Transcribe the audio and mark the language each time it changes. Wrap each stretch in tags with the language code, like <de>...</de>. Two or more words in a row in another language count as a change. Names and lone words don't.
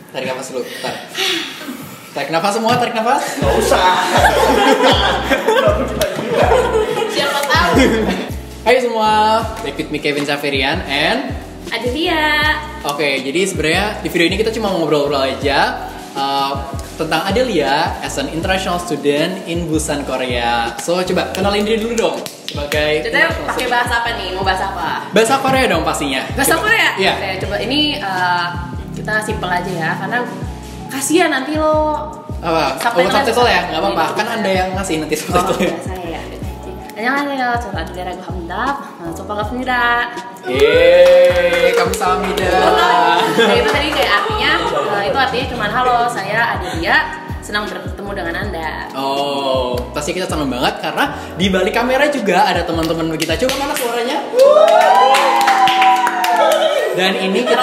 <id>tarik nafas dulu. Tarik nafas semua, tarik nafas. Gak usah. Siapa tahu. Hai semua,</id> <en>back with me Kevin Saferian and Adelia.</en> <id>Oke, jadi sebenarnya di video ini kita cuma ngobrol-ngobrol aja tentang Adelia</id> <en>as an international student in Busan, Korea.</en> <id>So coba kenalin diri dulu dong sebagai. Kita pakai bahasa apa nih? Mau bahasa apa? Bahasa Korea dong pastinya. Bahasa Korea? Iya. Oke, coba ini kita simple aja ya, karena kasihan nanti lo Apa? Subtitle ya? Nggak apa-apa. Kan Anda yang ngasih nanti subtitle ya. saya ya.</id> <ko>안녕하세요. 저는 아들이라고 합니다. 반갑습니다. Kamsahamnida.</ko> <id>Nah, itu tadi kayak artinya, itu artinya cuman halo, saya Adelia, senang bertemu dengan Anda. Oh, pasti kita senang banget karena di balik kamera juga ada teman-teman kita. Coba mana suaranya? Dan ini kita</id>